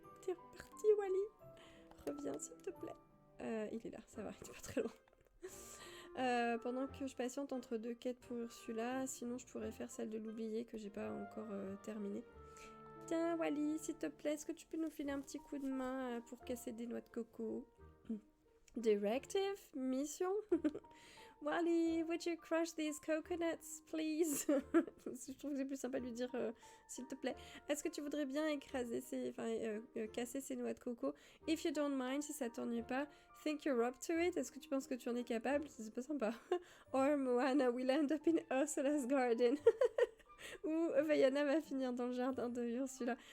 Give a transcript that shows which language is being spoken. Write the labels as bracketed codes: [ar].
[fr] T'es reparti, Wally? Reviens, s'il te plaît. Il est là, ça va, il est pas très loin. Pendant que je patiente entre deux quêtes pour Ursula, sinon je pourrais faire celle de l'oublier que j'ai pas encore terminée. Tiens, Wally, s'il te plaît, est-ce que tu peux nous filer un petit coup de main pour casser des noix de coco? Directive? Mission? [en] Wally, would you crush these coconuts, please? [fr] Je trouve que c'est plus sympa de lui dire s'il te plaît. Est-ce que tu voudrais bien écraser casser ces noix de coco? [en] If you don't mind, [fr] si ça t'ennuie pas. [en] Think you're up to it? [fr] Est-ce que tu penses que tu en es capable? C'est pas sympa. [en] Or Moana will end up in Ursula's garden. [fr] Ou Vaiana va finir dans le jardin de Ursula.